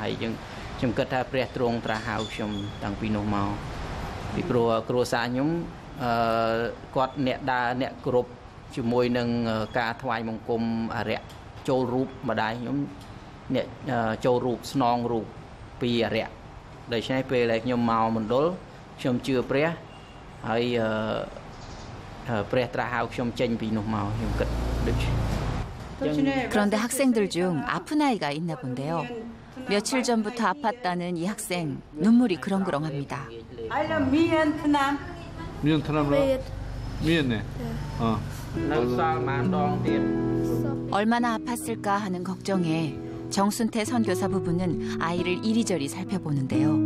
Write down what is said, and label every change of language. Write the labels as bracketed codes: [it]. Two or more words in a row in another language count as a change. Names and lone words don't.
[km] ហើយខ្ញុំគិតថាព្រះទ្រង់ត្រាស់ហៅខ្ញុំតាំងពីនោះមកពីព្រោះគ្រួសារខ្ញុំគាត់អ្នកដើរអ្នកគ្រប់ជាមួយនឹងការថ្វាយបង្គំអរិយចូលរូបម្ដាយខ្ញុំអ្នកចូលរូបស្នងរូបពីអរិយដូច្នេះពេលដែលខ្ញុំមកមណ្ឌលខ្ញុំជឿព្រះហើយព្រះត្រាស់ហៅខ្ញុំចេញពីនោះមកខ្ញុំគិតដូច [ko] 그런데 학생들 중 아픈 아이가 있나 본데요. 며칠 전부터 아팠다는 이 학생 눈물이 그렁그렁합니다. 미연 트남라? 미연네. 얼마나 아팠을까 하는 걱정에 정순태 선교사 부부는 아이를 이리저리 살펴보는데요.